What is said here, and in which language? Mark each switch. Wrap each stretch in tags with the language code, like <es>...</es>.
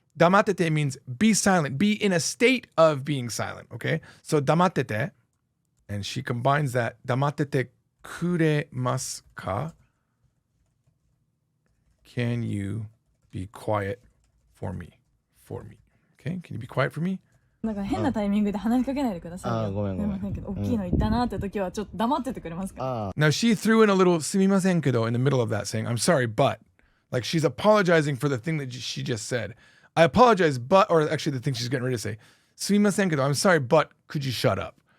<en>Damatete means be silent, be in a state of being silent, okay? So damatete, and she combines that,</en> <ja>damatete kuremasu ka?</ja> <en>Can you be quiet for me? For me. Okay, can you be quiet for me?</en> <ja>だから変なタイミングで話しかけないでくださいよ。ごめんごめん。すいませんけど、大きいの言ったなって時はちょっと黙っててくれますか？</ja> <en>Now she threw in a little</en> <ja>すみませんけど</ja> <en>in the middle of that saying, I'm sorry, but. Like she's apologizing for the thing that she just said. I apologize, but, or actually the thing she's getting ready to say,</en> <ja>すみませんけど,</ja> <en>I'm sorry, but could you shut up?</en>